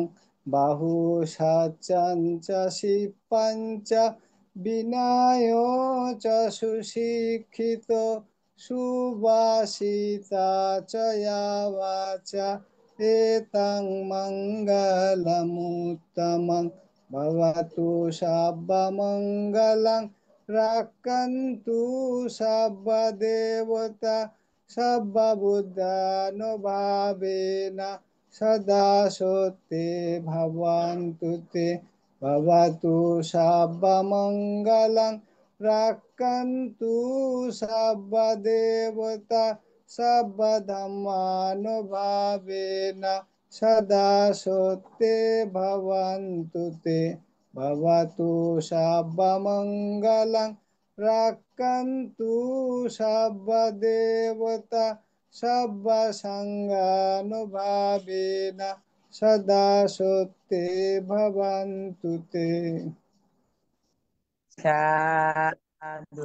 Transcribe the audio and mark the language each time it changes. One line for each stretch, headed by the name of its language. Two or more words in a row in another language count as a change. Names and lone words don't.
Pali: বাহুশাচং চ শিপ্পং চ বিনয় চ সুশিক্ষিতো সুভাষিতা চ ইয়া বাচা এতং মঙ্গলমুত্তমং। ভবতু সর্বমঙ্গলং রাক্ষন্তু সর্বদেবতা সর্ববুদ্ধানুভাবেন সদা সত্যে ভবন্তু তে। ভবতু সর্বমঙ্গলং রাক্ষন্তু সর্বদেবতা সর্বধর্মানুভাবেন সদা সত্যে ভবন্তু তে। ভবতু সর্বমঙ্গলং রাক্ষন্তু সর্বদেবতা সর্বসংঘানুভাবেন সদা সত্যে ভবন্তু তে। সাধু